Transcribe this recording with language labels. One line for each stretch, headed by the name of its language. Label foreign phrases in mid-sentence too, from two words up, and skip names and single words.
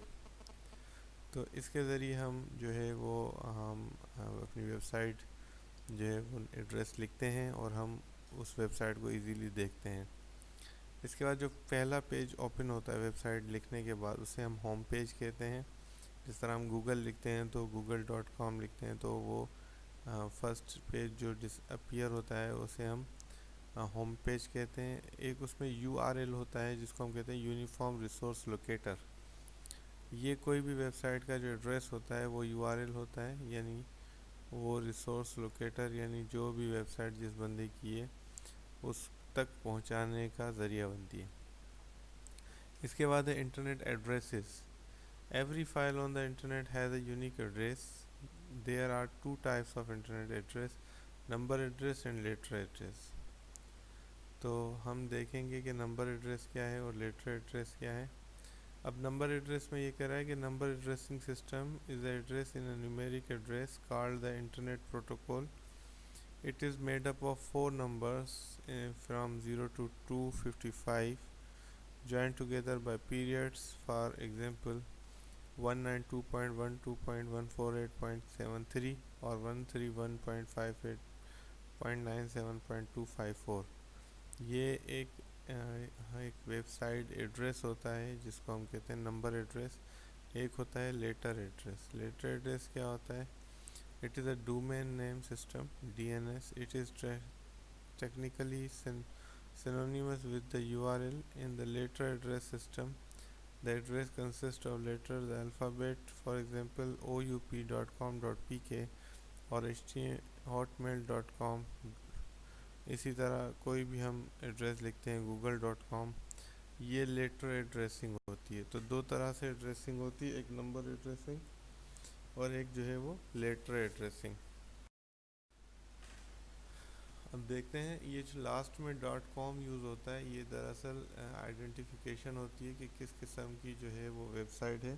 Urdu: تو اس کے ذریعے ہم جو ہے وہ ہم اپنی ویب سائٹ جو ہے وہ ایڈریس لکھتے ہیں اور ہم اس ویب سائٹ کو ایزیلی دیکھتے ہیں۔ اس کے بعد جو پہلا پیج اوپن ہوتا ہے ویب سائٹ لکھنے کے بعد اسے ہم
English: home page
Urdu: کہتے ہیں۔ جس طرح ہم گوگل لکھتے ہیں تو google.com لکھتے ہیں تو وہ
English: first page
Urdu: جو اپیئر ہوتا ہے اسے ہم
English: home page
Urdu: کہتے ہیں۔ ایک اس میں یو آر ایل ہوتا ہے جس کو ہم کہتے ہیں
English: uniform resource locator.
Urdu: یہ کوئی بھی ویب سائٹ کا جو ایڈریس ہوتا ہے وہ یو آر ایل ہوتا ہے، یعنی وہ
English: resource locator
Urdu: یعنی جو بھی ویب سائٹ جس بندے کی ہے اس تک پہنچانے کا ذریعہ بنتی ہے۔ اس کے بعد ہے
English: internet addresses. Every file on the internet has a unique address. There are two types of internet address: number address and letter address.
Urdu: تو ہم دیکھیں گے کہ
English: number address
Urdu: کیا ہے اور
English: letter address
Urdu: کیا ہے۔ اب نمبر ایڈریس میں یہ کہہ رہا ہے کہ
English: number addressing system is a address in a numeric address called the internet protocol. It is made up of 4 numbers from 0 to 255 joined together by periods. For example 192.1.148.73 اور 131.58.97.254۔
Urdu: یہ ایک ویب سائٹ ایڈریس ہوتا ہے جس کو ہم کہتے ہیں
English: number address.
Urdu: ایک ہوتا ہے
English: letter address.
Urdu: لیٹر ایڈریس کیا ہوتا ہے؟
English: it is a domain name system DNS. It is technically synonymous with the URL in the letter address system. The address consists of letters, the alphabet, for example oup.com.pk اور hotmail.com۔
Urdu: اسی طرح کوئی بھی ہم ایڈریس لکھتے ہیں google.com، یہ
English: letter addressing
Urdu: ہوتی ہے۔ تو دو طرح سے ایڈریسنگ ہوتی ہے، ایک
English: number addressing
Urdu: اور ایک جو ہے وہ
English: letter addressing.
Urdu: اب دیکھتے ہیں یہ جو لاسٹ میں .com یوز ہوتا ہے یہ دراصل آئیڈینٹیفیکیشن ہوتی ہے کہ کس قسم کی جو ہے وہ ویب سائٹ ہے۔